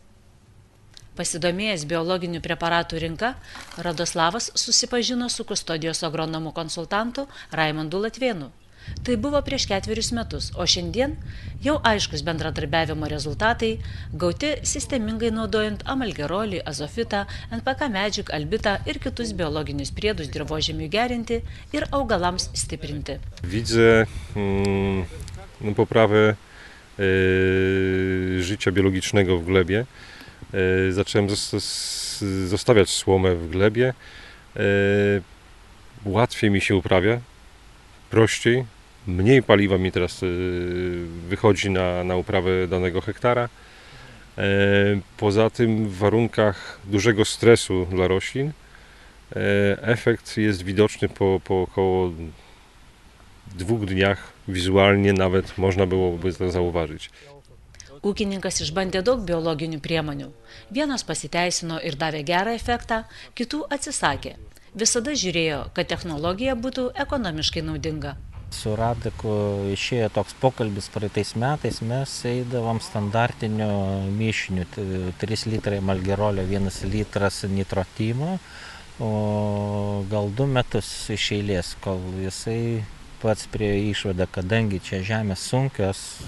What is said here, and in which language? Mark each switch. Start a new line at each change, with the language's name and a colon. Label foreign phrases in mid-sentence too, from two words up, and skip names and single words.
Lithuanian: Pasidomėjęs biologinių preparatų rinka, Radoslavas susipažino su kustodijos agronomų konsultantu Raimondu Latvėnu. Tai buvo prieš 4 metus, o šiandien jau aiškus bendradarbiavimo rezultatai, gauti sistemingai naudojant amalgerolį, azofitą, NPK Magic, albitą ir kitus biologinius priedus dirvožemiui gerinti ir augalams stiprinti.
Polish: Widzę poprawę życia biologicznego w glebie. Zacząłem zostawiać słomę w glebie. Łatwiej mi się uprawia, prościej. Mniej paliwa mi teraz wychodzi na uprawę danego hektara. Poza tym w warunkach dużego stresu dla roślin efekt jest widoczny po około 2 dniach. Wizualnie nawet można byłoby to zauważyć.
Lithuanian: Ūkininkas išbandė daug biologinių priemonių. Vienos pasiteisino ir davė gerą efektą, kitų atsisakė. Visada žiūrėjo, kad technologija būtų ekonomiškai naudinga. Su Radiku išėjo toks pokalbis praeitais metais, mes eidavom standartiniu mišiniu, 3 litrai malgerolio, 1 litras nitrotimo, o gal 2 metus iš eilės, kol jisai pats prie išvadą, kadangi čia žemės sunkios,